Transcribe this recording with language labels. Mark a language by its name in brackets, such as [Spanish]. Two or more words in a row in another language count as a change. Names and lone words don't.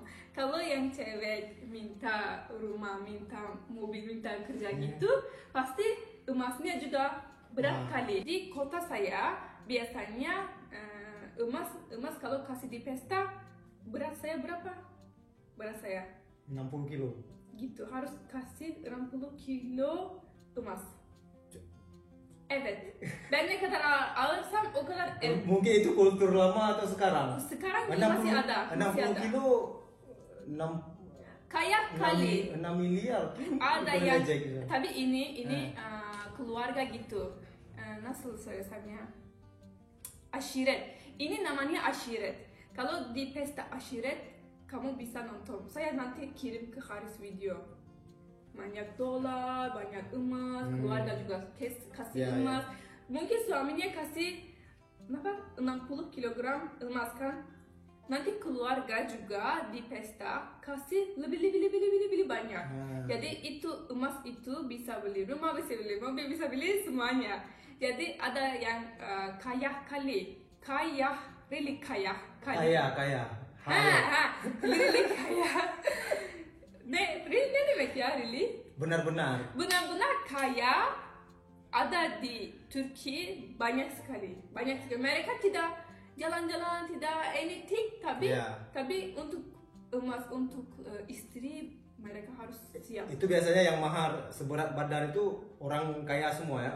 [Indonesian] Kalau yang cewek minta rumah, minta mobil, minta kerja gitu, pasti emasnya juga berat kali. Di kota saya biasanya emas kalau kasih di pesta, berat saya berapa? Berat saya 60 kilo. gitu, harus kasih 60 kilo emas. [Turkish] Evet. Ben ne kadar alırsam o kadar [Indonesian] Mungkin itu kultur lama atau sekarang? sekarang juga masih ada. 60 kilo 6 Kayak kali 6 miliar. ada Boleh yang aja gitu. tapi ini keluarga gitu. [Turkish] Nasıl söylesem ya? Aşiret. [Indonesian] Ini namanya aşiret. Kalau di pesta aşiret kamu bisa nonton. Saya nanti kirim ke Haris video. Banyak dolar, banyak emas, keluarga juga kasih Ya, emas. Mungkin suaminya kasih 60 kilogram emas kan? Nanti keluarga juga di pesta kasih lebih banyak. Jadi itu emas itu bisa beli rumah, bisa beli mobil, bisa beli semuanya. Jadi ada yang kaya kali, really kaya kali. Kaya. Really kaya. [Turkish] Ne demek ya really? [Indonesian] Benar-benar. Benar-benar kaya ada di Turki banyak sekali. Mereka tidak jalan-jalan, tidak anything, tapi untuk emas, untuk istri mereka harus siap. Itu biasanya yang mahar seberat badan itu orang kaya semua ya.